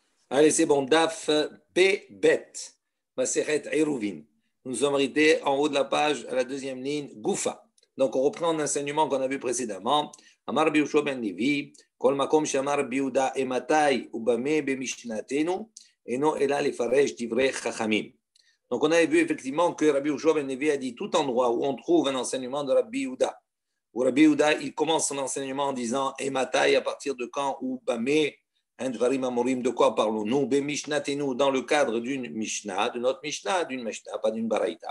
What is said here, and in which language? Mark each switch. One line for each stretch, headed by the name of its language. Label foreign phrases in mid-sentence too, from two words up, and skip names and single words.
French: Allez, c'est bon.
Hebrew: דף פ"ב. מסכת עירובין.
French: Nous sommes arrêtés en haut de la page, à la deuxième ligne, Goufa. Donc, on reprend l'enseignement qu'on a vu précédemment.
Hebrew: אמר רבי יהושע בן לוי, כל מקום שאמר רבי יהודה אימתי ובמה במשנתנו, אינו אלא לפרש דברי חכמים.
French: Donc, on avait vu effectivement que Rabbi Yoshua ben Levi a dit tout endroit où on trouve un enseignement de Rabbi Yehuda. Où Rabbi Yehuda, il commence son enseignement en disant Ematai, à partir de quand, Ubame. De quoi parlons-nous? Dans le cadre d'une Mishnah, de notre Mishnah, d'une Mishnah, pas d'une Baraïta.